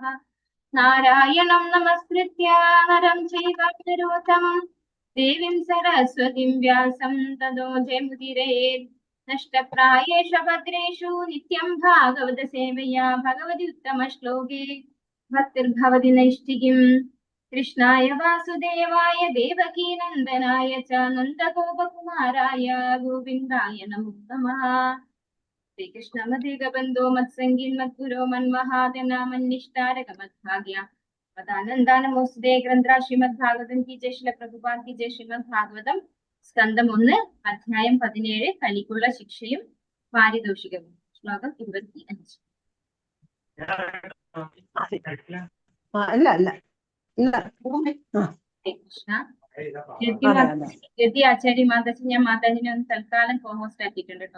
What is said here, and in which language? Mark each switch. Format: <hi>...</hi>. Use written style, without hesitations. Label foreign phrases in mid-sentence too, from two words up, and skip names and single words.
<sa>നാരായണം നമസ്കൃത്യ നരം ചൈവ നരോത്തമം ദേവീം സരസ്വതീം വ്യാസം തതോ ജയമുദീരയേത്. നഷ്ടപ്രായേഷ ഭദ്രേഷു നിത്യം ഭാഗവത സേവയാ ഭഗവതി ഉത്തമ ശ്ലോകേ ഭക്തിർഭവതി നൈഷ്ഠികീം. കൃഷ്ണായ വാസുദേവായ ദേവകീ നന്ദനായ ച നന്ദഗോപകുമാരായ ഗോവിന്ദായ നമോ നമഃ. श्रीकृष्ण मदेगबन्धो मत्सङ्गीन् मद्गुरो मन्महादना मन्निष्ठारक मद्भाग्य मदानन्दानमोस्तुते.</sa> <hi>ग्रन्थरा श्रीमद्भागवतम की जय. श्रील प्रभुपाद की जय. श्रीमद्भागवतം</hi> <ml>സ്കന്ധം 1 അധ്യായം 17 കലിക്കുള്ള ശിക്ഷയും പാരിതോഷികവും. ശ്ലോകം 25. കൃഷ്ണ. ഗതി ആചാര്യ മാതാജി, ഞാൻ മാതാജിനെ ഒന്ന് തൽക്കാലം കോഹോസ്റ്റ് ആക്കിയിട്ടുണ്ട് കേട്ടോ.</ml>